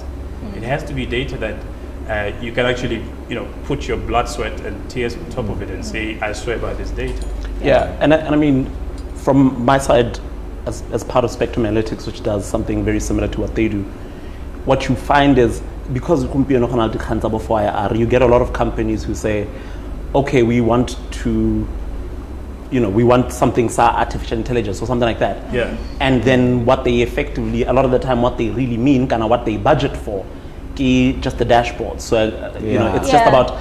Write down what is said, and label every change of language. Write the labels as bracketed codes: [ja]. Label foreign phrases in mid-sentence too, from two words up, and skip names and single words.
[en] It has to be data that you can actually, put your blood, sweat, and tears on top of it and say, I swear by this data. Yeah, and I mean, from my side, as part of Spectrum Analytics, which does something very similar to what they do, what you find is because [tn] gompieno go na le dikgang tsa bo 4IR, [en] you get a lot of companies who say, okay, we want to, we want something sa artificial intelligence or something like that. Yeah. And then what they effectively, a lot of the time, what they really mean, kind of what they budget for, just the dashboard. So it's just about